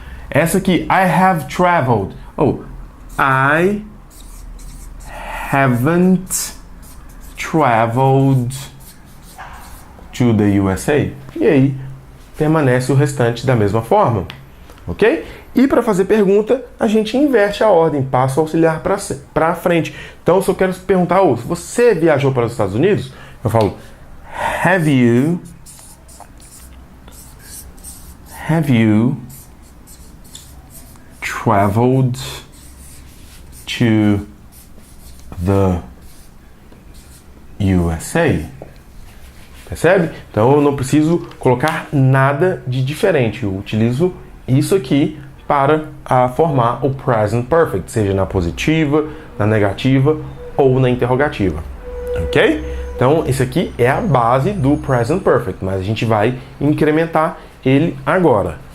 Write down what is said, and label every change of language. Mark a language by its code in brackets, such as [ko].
[en] Essa aqui, I have traveled. Oh, I haven't traveled to the USA. [pt] E aí permanece o restante da mesma forma, ok? E para fazer pergunta, a gente inverte a ordem, passa o auxiliar para frente. Então, se eu quero perguntar, você viajou para os Estados Unidos? Eu falo, [en] have you traveled to the USA? [pt] Percebe? Então eu não preciso colocar nada de diferente. Eu utilizo isso aqui para formar o present perfect, seja na positiva, na negativa ou na interrogativa. Ok? Então esse aqui é a base do present perfect, mas a gente vai incrementar ele agora.